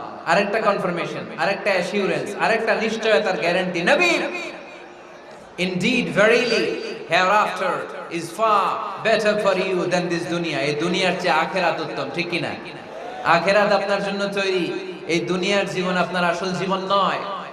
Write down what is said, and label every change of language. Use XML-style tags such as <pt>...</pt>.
<bn>আরেকটা কনফার্মেশন, আরেকটা অ্যাসিউরেন্স, আরেকটা নিশ্চয়তার গ্যারান্টি নবী।</bn> <en>Indeed, verily, hereafter is far better for you than this dunya.</en> <bn>এই দুনিয়ার চেয়ে আখিরাত উত্তম, ঠিক কি না? আখিরাত আপনার জন্য তৈরি, এই দুনিয়ার জীবন আপনার আসল জীবন নয়।</bn>